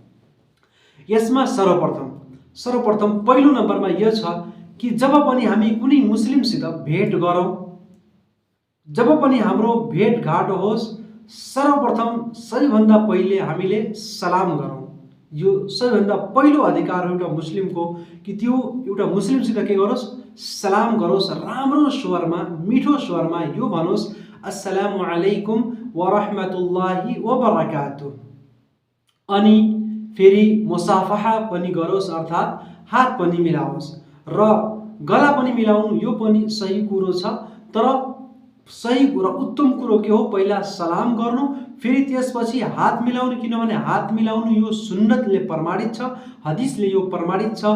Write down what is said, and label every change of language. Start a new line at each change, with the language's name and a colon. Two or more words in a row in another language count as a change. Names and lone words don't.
Nepali: यसमा सर्वप्रथम पहिलो नम्बरमा यो छ कि जब पनि हामी कुनै मुस्लिमसित भेट गरौँ, जब पनि हाम्रो भेटघाट होस्, सर्वप्रथम सबैभन्दा पहिले हामीले सलाम गरौँ। यो सबैभन्दा पहिलो अधिकार हो एउटा मुस्लिमको कि त्यो एउटा मुस्लिमसित के गरोस्, सलाम गरोस्। राम्रो स्वरमा, मिठो स्वरमा यो भनोस्,
Arabic: السلام عليكم ورحمة الله وبركاته.
Nepali: अनि फेरि मुसाफहा पनि गरोस्, अर्थात् हात पनि मिलाओस् र गला पनि मिलाउनु यो पनि सही कुरो छ। तर सही र उत्तम कुरो के हो, पहिला सलाम गर्नु, फेरि त्यसपछि हात मिलाउनु, किनभने हात मिलाउनु यो सुन्नतले प्रमाणित छ, हदिसले यो प्रमाणित छ।